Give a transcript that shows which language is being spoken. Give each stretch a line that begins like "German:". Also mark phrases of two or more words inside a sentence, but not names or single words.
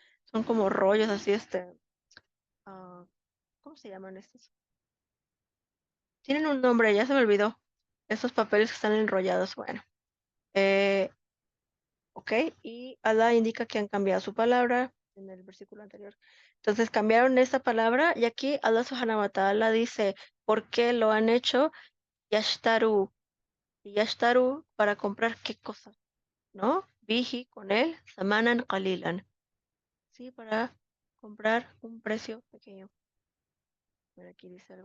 Spanish: Son como rollos así, ah, ¿cómo se llaman estos? Tienen un nombre, ya se me olvidó. Esos papeles que están enrollados, bueno. Eh, ok, y Allah indica que han cambiado su palabra en el versículo anterior. Entonces cambiaron esta palabra y aquí
Arabic: الله سبحانه وتعالى
Spanish: dice, ¿por qué lo han hecho? Yashtaru. Y Yashtaru para comprar qué cosa, ¿no? Bihi con él,
Arabic: ثمنا قليلا.
Spanish: Sí, para comprar un precio pequeño. Mira, aquí dice algo.